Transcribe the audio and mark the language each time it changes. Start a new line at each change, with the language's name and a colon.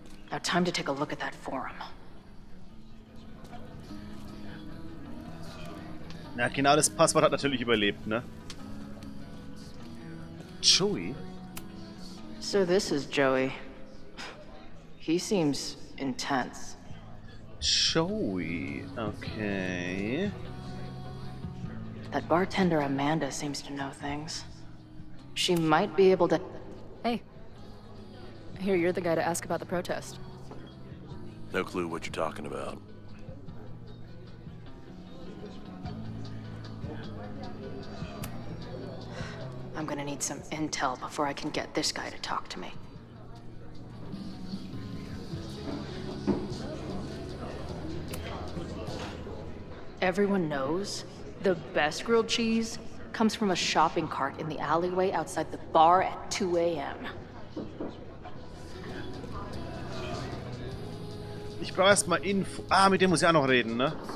English: Now time to take a look at that forum.
German: Na, genau, das Passwort hat natürlich überlebt, ne?
English: Joey? So this is Joey. He seems intense. Joey, okay. That bartender Amanda seems to know things. She might be able to... Hey. I hear you're the guy to ask about the protest. No clue what you're talking about. I'm gonna need some intel before I can get this guy to talk to me. Everyone knows the best grilled cheese comes from a shopping cart in the alleyway outside the bar at 2 a.m.
German: Ich brauche erstmal Info. Ah, mit dem muss ich auch noch reden, ne?